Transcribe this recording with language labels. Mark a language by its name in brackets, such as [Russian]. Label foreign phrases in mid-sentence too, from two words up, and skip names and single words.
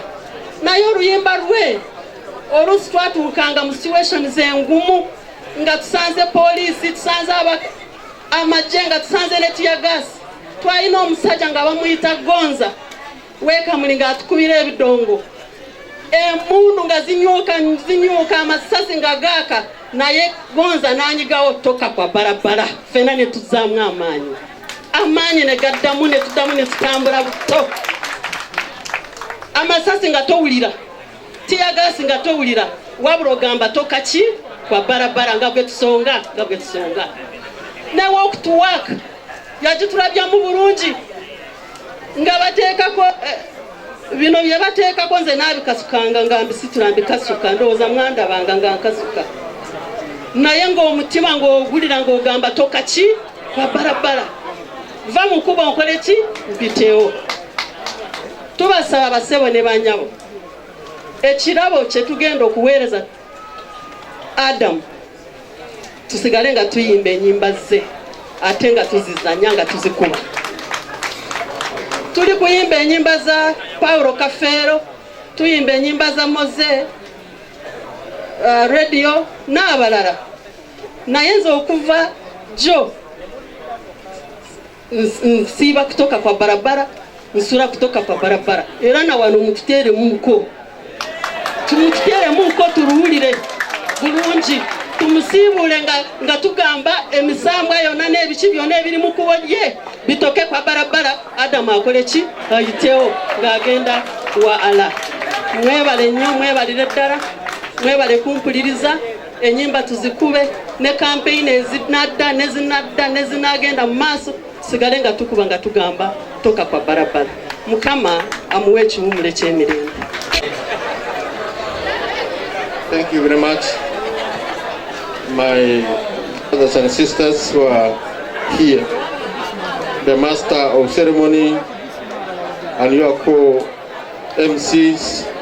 [Ganda] Naye oluyimba lwe olusi twatuukanga mu situations engumu nga tusanze poliisi, tusanze amagye, nga tusanze ne tiyagasi. Twalina omusajja nga bamuyita Gonza wekamuli nga atukubira ebidongo, emundu nga zinyuuka amasasi nga gaaka, naye Gonza nanyigawo [Swahili] toka kwa barabara. [Ganda] Fena ne tuzaamu amaanyi ne gaddamu ne tuddamu ne tutambula buto. Amasasi nga towulira, tiyagasi nga towulira, wabula ogamba [Swahili] toka ki kwa barabara [Ganda] nga bwe tusonga. Ne [English] walk to work [Ganda] yagitulabyamu bulungi nga bateekako bino bye bateekako, nze naabikasukanga nga mbisitula mbikasuka, ndowooza mwandabanga nga nkasuka, naye ng'omutima ng'ogulira ng'ogamba [Swahili] toka ki kwa barabara, [Ganda] va mu kuba nkole ki mpitewo. Tubasaba basebo ne banyabo, ekirabo kye tugenda okuweereza Adamu tusigale nga tuyimba ennyimba ze ate nga tuzizanya nga tuzikuba. Tuli kuyimba ennyimba za Paulo Kafeero, tuyimba ennyimba za Moze radio n'abalala, naye nze okuva jo nsiiba [Swahili] kutoka kwa barabara, [Ganda] nsula [Swahili] kutoka kwa barabara. [Ganda] Era na wano mututere muko, turuhulire bulungi, tumusiibule nga tugamba emisambwa yonna n'ebiki byonna ebiri mu kubo lye bitoke [Swahili] kwa barabara. [Ganda] Adamu akole ki ayitewo ng'agenda wa ala. Mwebale nnyo, mwebalire ddala, mwebale kumpuliriza. Ennyimba tuzikube ne campaign ezinadda nezinagenda mu maaso, sigale nga tukuba nga tugamba [Swahili] toka kwa barabara. [Ganda] Mukama amuwe ekiwumule ky'emirembe. [English] Thank you very much, my brothers and sisters who are here, the master of ceremony and your co-MCs,